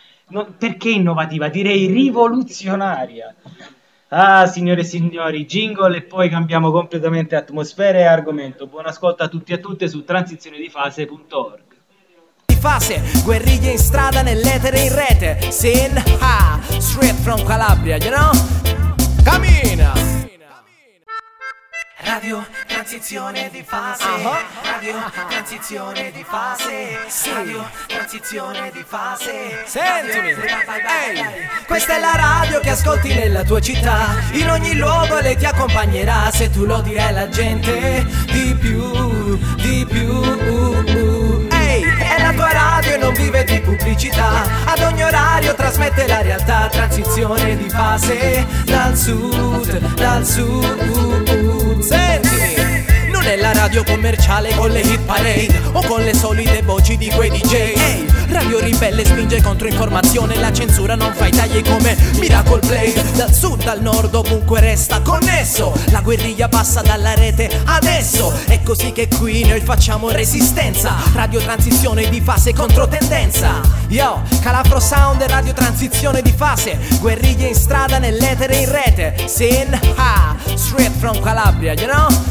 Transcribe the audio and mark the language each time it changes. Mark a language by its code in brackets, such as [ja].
[it] No, perché innovativa? Direi rivoluzionaria. Ah, signore e signori, jingle e poi cambiamo completamente atmosfera e argomento. Buon ascolto a tutti e a tutte su transizionedifase.org. Di fase, guerriglia in strada, nell'etere in rete. [en] Sin, ha, straight from Calabria, you know? [it] Camina! Radio transizione di fase, radio transizione di fase, radio transizione di fase. Sentimi, hey. Questa è la radio che ascolti nella tua città, in ogni luogo lei ti accompagnerà. Se tu lo dirai alla gente, di più, di più. È la tua radio e non vive di pubblicità. Ad ogni orario trasmette la realtà. Transizione di fase dal sud, dal sud. Senti, non è la radio commerciale con le hit parade o con le solite voci di quei DJ. Radio ribelle spinge contro informazione, la censura non fa i tagli come Miracle Play. Dal sud al nord ovunque resta connesso, la guerriglia passa dalla rete adesso. È così che qui noi facciamo resistenza, radio transizione di fase contro tendenza. Yo, Calafro Sound e radio transizione di fase, guerriglia in strada, nell'etere in rete. [en] Sin, ha, straight from Calabria, you know?